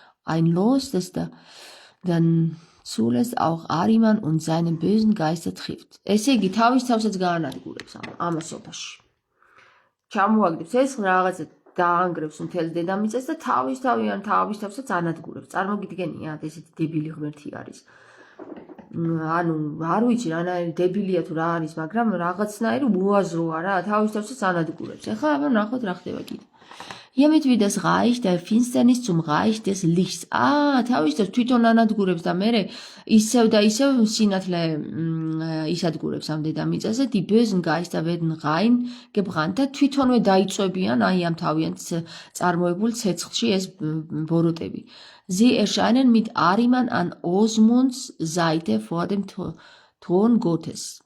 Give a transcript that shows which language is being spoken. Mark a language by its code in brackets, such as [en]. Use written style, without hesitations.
[de] Ein Los, das dann zulässt auch Ariman und seine bösen Geister trifft. [ka] ესე იგი თავის თავსაც გაანადგურებს ამას სოფაში. ჩამოაგდებს ეს რაღაცა დაანგრევს მთელ დედამიწას და თავის თავსაც ანადგურებს. წარმოგიდგენია, ესეთი დებილი ღმერთი არის. ანუ არ ვიცი რანაირი დებილია თუ რა არის, მაგრამ რაღაცნაირი უაზროა რა, თავის თავსაც ანადგურებს. ეხლა აბა ნახოთ რა ხდება კიდე. [de] Hiermit wird das Reich der Finsternis zum Reich des Lichts. [ka] თავის თავს თვითონ ანადგურებს და მერე ისევ და ისევ სინათლე ისადგურებს ამ დედამიწაზე. [de] Die bösen Geister werden rein gebrannt [ka] და თვითონვე დაიწვევიან აი ამ თავიანთ წარმოებულ ცეცხლში ეს ბოროტები. [de] Sie erscheinen mit Ariman an Osmunds Seite vor dem Thron Gottes.